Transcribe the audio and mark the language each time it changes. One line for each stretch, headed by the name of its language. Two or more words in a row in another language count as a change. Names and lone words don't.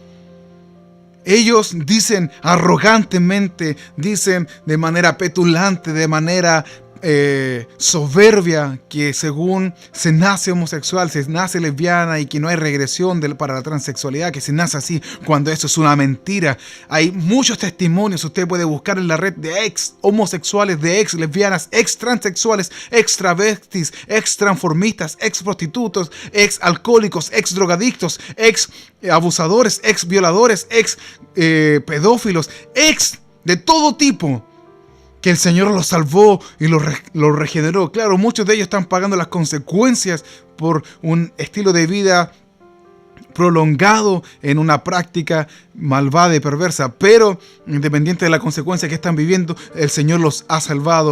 Spanish: Ellos dicen arrogantemente, dicen de manera petulante, de manera soberbia, que según se nace homosexual, se nace lesbiana y que no hay regresión para la transexualidad, que se nace así, cuando eso es una mentira. Hay muchos testimonios, usted puede buscar en la red, de ex homosexuales, de ex lesbianas, ex transexuales, ex travestis, ex transformistas, ex prostitutos, ex alcohólicos, ex drogadictos, ex abusadores, ex violadores, ex pedófilos, ex de todo tipo, que el Señor los salvó y los regeneró. Claro, muchos de ellos están pagando las consecuencias por un estilo de vida prolongado en una práctica malvada y perversa, pero independiente de la consecuencia que están viviendo, el Señor los ha salvado.